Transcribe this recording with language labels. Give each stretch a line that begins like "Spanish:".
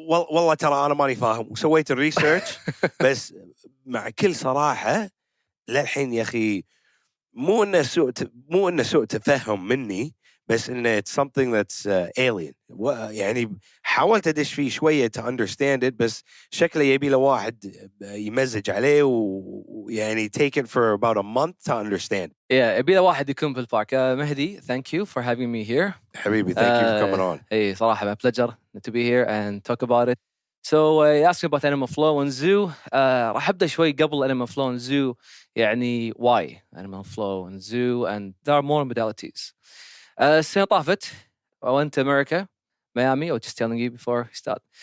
Arabic: والله ترى أنا ماني فاهم وسويت الريسيرش بس مع كل صراحة للحين يا أخي مو إنه سوء تفهم مني، بس إنه
English: it's something that's alien.
Arabic: يعني حاولت أدش فيه شوية
English: to understand it،
Arabic: بس شكله يبي له واحد يمزج عليه ويعني
English: take it for about a month to understand.
Arabic: يبي له واحد يكون بالبارك.
English: Mahdi, thank you for having me here. حبيبي, thank you for coming on. Hey, صراحة my pleasure to be here and talk about it. So you asked me about animal flow and zoo.
Arabic: راح أبدأ شوي قبل animal flow and zoo.
English: يعني why animal flow and zoo, and there are more modalities.
Arabic: السنة طافت
English: I went to America, Miami. I was just telling you before we start.